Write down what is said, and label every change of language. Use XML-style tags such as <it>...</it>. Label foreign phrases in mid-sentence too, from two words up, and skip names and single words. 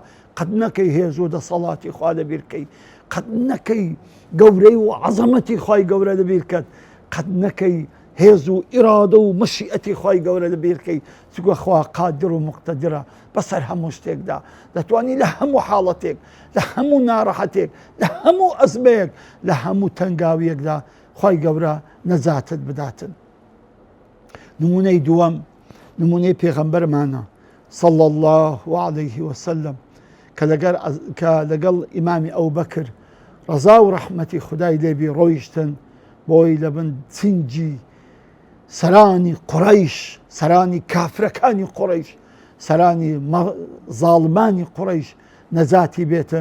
<ckb>قەت نەکەی هێز و دەسەڵاتی خوا لەبیر بکەی، قەت نەکەی گەورەی و عەزەمەتی خوای گەورە لەبیر بکەت، قەت نەکەی هێز و ئیرادە و مەشیئەتی خوای گەورە لەبیر بکەی، چونکە خوا قادر و مقتەدرە بەسەر هەموو شتێکدا، دەتوانی لە هەموو حاڵەتێک، لە هەموو ناڕەحەتێک، لە هەموو ئەزمەیەک، لە هەموو تەنگاویەکدا خی گەورە نەجاتت بداتن. نمونەی دووەم نمونەی پێغەمبەرمانە</ckb> <ar>صلى الله عليه وسلم</ar> <ckb>کە لەگەڵ ئیمامی ئەوبەکر ڕەزا و ڕەحمەتی خودای لێبی ڕۆیشتن بۆی لە بن چنجی سەرانی قوڕەیش، سەرانی کافرەکانی قوڕەیش، سەرانی زاڵمانی قوڕەیش نەجاتی بێتن.</ckb>